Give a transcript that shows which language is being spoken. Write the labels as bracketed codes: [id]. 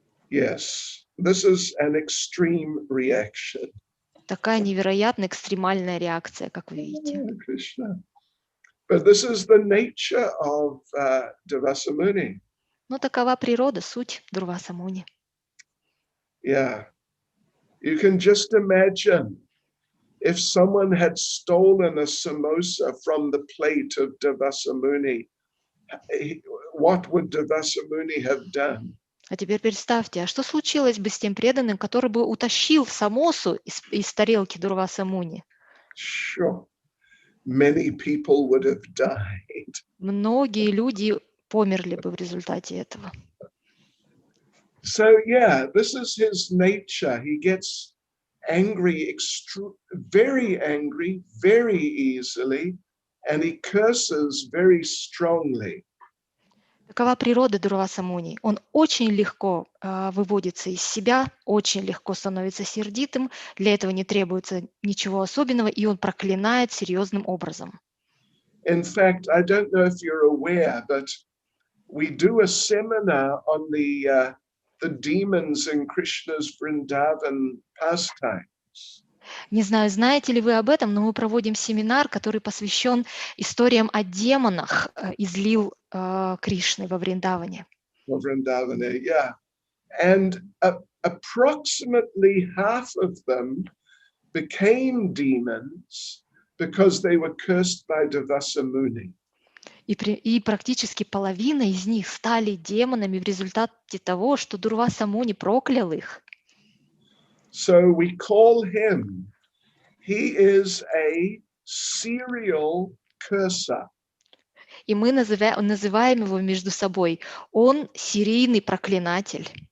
[en] Yes, this is an extreme reaction. [ru] Такая невероятно экстремальная реакция, как вы видите. [en] Krishna. But this is the nature of Devasa Muni. [ru] Но такова природа, суть Дурваса Муни. [en] Yeah. You can just imagine if someone had stolen a samosa from the plate of Devasa Muni, what would Devasa Muni have done? [ru] А теперь представьте, а что случилось бы с тем преданным, который бы утащил самосу из тарелки Дурваса Муни? [en] Sure. Many people would have died. [ru] Многие люди померли бы в результате этого. [en] So yeah, this is his nature. He gets angry, very angry, very easily, and he curses very strongly. [ru] Такова природа Дурваса Муни. Он очень легко выводится из себя, очень легко становится сердитым, для этого не требуется ничего особенного, и он проклинает серьезным образом. [en] In fact, I don't know if you're aware, but we do a seminar on the demons in Krishna's Vrindavan pastimes. [ru] Не знаю, знаете ли вы об этом, но мы проводим семинар, который посвящен историям о демонах из лил Кришны во Вриндаване. [en] Vrindavana, yeah. And approximately half of them became demons because they were cursed by Devasa Muni. [ru] И практически половина из них стали демонами в результате того, что Дурваса Муни проклял их. [en] So we call him, he is a serial curser. [ru] И мы называем его между собой. Он серийный проклинатель.